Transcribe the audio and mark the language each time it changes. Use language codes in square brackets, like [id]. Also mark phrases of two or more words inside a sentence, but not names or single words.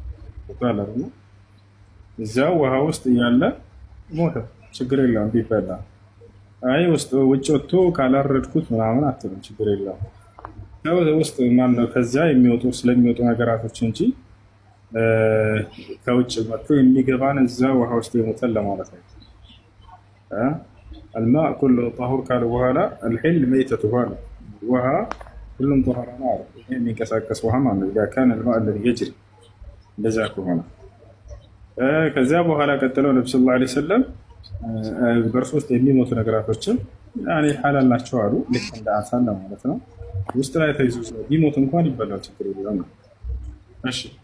[am] እዚያው ውሃ ውስጥ እያለ ሞተ፣ ችግር የለውም ቢበላ። አይ ውጭ ወጥቶ ካላረድኩት ምናምን አትልም፣ ችግር የለውም። ውስጥ ማነው ከዚያ ስለሚወጡ ነገራቶች እንጂ ከውጭ መጥቶ የሚገባን እዛ ውሃ ውስጥ የሞተን ለማለት ነው። [ar] الماء كله طهور [am] ካለ በኋላ الحل ميتة ነው። ውሃ ሁሉም طهራ ነው አለ። ይሄ የሚንቀሳቀስ ውሃ ማለት ነው። [ar] إذا كان الماء الذي يجري [am] እንደዛ ከሆነ ከዚያ በኋላ ቀጥለው ነብዩ [ar] صلى الله عليه وسلم [am] በእርሱ ውስጥ የሚሞቱ ነገራቶችን ያኔ ሐላል ናቸው አሉ። ልክ እንደ አሳን ማለት ነው። ውስጥ ላይ ተይዞ ቢሞት እንኳን ይበላል፣ ችግር የለውም። እሺ